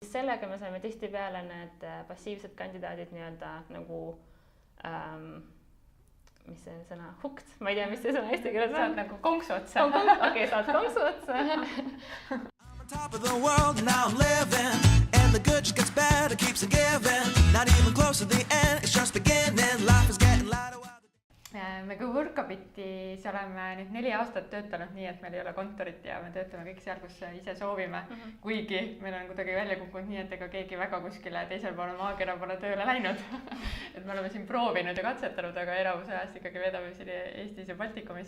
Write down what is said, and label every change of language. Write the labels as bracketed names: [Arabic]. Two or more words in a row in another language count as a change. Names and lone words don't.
[Estonian] sellega me saime tihtipeale need passiivsed kandidaadid nii-öelda nagu mis see sõna? Hooked? Ma ei tea, mis see sõna eesti keeles on. Saad nagu konksu otsa. Okei, saad konksu otsa. [English] I'm on top of the world, now I'm living. And the good just gets better, keeps on giving. Not even close to the end, it's just beginning. Life is getting lighter. [Estonian] Me kui Workabitis oleme nüüd 4 aastat töötanud nii, et meil ei ole kontorit ja me töötame kõik seal, kus ise soovime. Kuigi meil on kuidagi välja kukkunud nii, et ega keegi väga kuskile teisel poole maakera pole tööle läinud. Et me oleme siin proovinud ja katsetanud, aga enamus ajast ikkagi vedame siin Eestis ja Baltikumis.